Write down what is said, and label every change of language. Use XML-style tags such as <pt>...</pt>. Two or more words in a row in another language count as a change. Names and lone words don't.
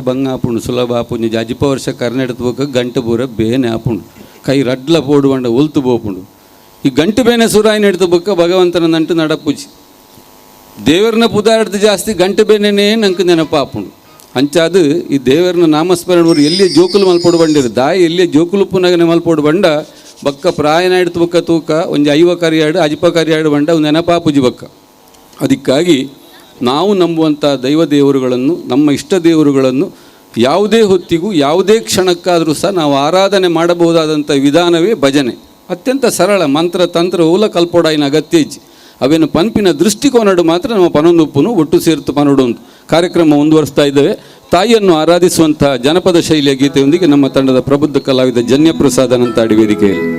<tcy>ಬಂಗ ಆಪುಂಡು ಸುಲಭ ಆಪುಂಡು ಅಜಿಪ ವರ್ಷ ಕರ್ನೆಡ್ತು ಬೊಕ್ಕ ಗಂಟು ಪೂರ ಬೇನೆ ಆಪುಂಡು ಕೈ ರಡ್ಲ ಪೋಡು ಬಂಡ ಒಲ್ತು ಬೋಪುಂಡು ಈ ಗಂಟು ಬೇನೆ ಸುರಾಯಿ ನೆಡ್ತು ಬೊಕ್ಕ ಭಗವಂತನ ನಂಟು ನಡಪುಜಿ ದೇವರನ್ನ ಪುದಾಡ್ದು ಜಾಸ್ತಿ ಗಂಟು ಬೇನೆನೇ ನಂಗೆ ನೆನಪಾಪುಂಡು ಅಂಚಾದು ಈ ದೇವರನ್ನ ನಾಮಸ್ಮರಣವರು ಎಲ್ಲಿಯೇ ಜೋಕುಲು ಮಲ್ಪೋಡು ಬಂಡಿರು ದಾಯಿ ಎಲ್ಲಿಯೇ ಜೋಕುಲು ಪುನಗನೆ ಮಲ್ಪೋಡು ಬಂಡ ಬಕ್ಕ ಪ್ರಾಯನ ಹಿಡ್ತು ಬೊಕ್ಕ ತೂಕ ಒಂಜಿ ಐವ ಕರಿಯಾಡು ಅಜಿಪ ಕರಿಯಾಡು ಬಂಡ ಒಂದು ನೆನಪಾಪುಜಿ ಬಕ್ಕ</tcy> <kn>ಅದಕ್ಕಾಗಿ ನಾವು ನಂಬುವಂಥ ದೈವ ದೇವರುಗಳನ್ನು ನಮ್ಮ ಇಷ್ಟ ದೇವರುಗಳನ್ನು ಯಾವುದೇ ಹೊತ್ತಿಗೂ ಯಾವುದೇ ಕ್ಷಣಕ್ಕಾದರೂ ಸಹ ನಾವು ಆರಾಧನೆ ಮಾಡಬಹುದಾದಂಥ ವಿಧಾನವೇ ಭಜನೆ ಅತ್ಯಂತ ಸರಳ ಮಂತ್ರ ತಂತ್ರ</kn> <tcy>ಓಲ ಕಲ್ಪೋಡಾಯಿನ ಅಗತ್ಯ ಇಜ್ಜಿ ಅವೇನು ಪಂಪಿನ ದೃಷ್ಟಿಕೋನಡು ಮಾತ್ರ ನಮ್ಮ ಪನೊಂದುಪ್ಪುನು ಒಟ್ಟು ಸೇರ್ತು ಪನೋಡು</tcy> <kn>ಒಂದು ಕಾರ್ಯಕ್ರಮ ಮುಂದುವರಿಸ್ತಾ ಇದ್ದೇವೆ ತಾಯಿಯನ್ನು ಆರಾಧಿಸುವಂಥ ಜನಪದ ಶೈಲಿಯ ಗೀತೆಯೊಂದಿಗೆ ನಮ್ಮ ತಂಡದ ಪ್ರಬುದ್ಧ ಕಲಾವಿದ ಜನ್ಯಪ್ರಸಾದ್ ಅನಂತಾಡಿ ವೇದಿಕೆಯಲ್ಲಿ</kn>